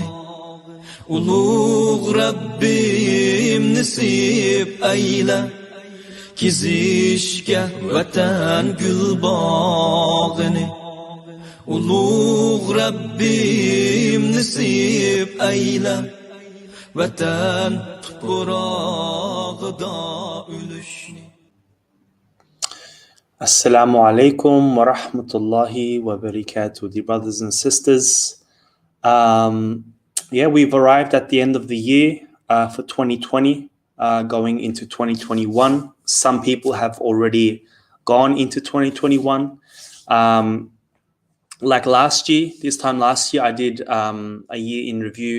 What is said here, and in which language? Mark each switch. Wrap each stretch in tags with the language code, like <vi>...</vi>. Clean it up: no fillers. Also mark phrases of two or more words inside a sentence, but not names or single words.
<uz>Ulug' Rabbim nasib ayla, kezishga vatan gulbog'ini. Ulug' Rabbim nasib ayla, vatan tuprog'ida o'lishni.</uz> <ar>السلام عليكم ورحمة الله وبركاته,</ar> <en>dear brothers and sisters. We've arrived at the end of the year for 2020, going into 2021. Some people have already gone into 2021. Like last year, this time last year, I did a year in review.</en>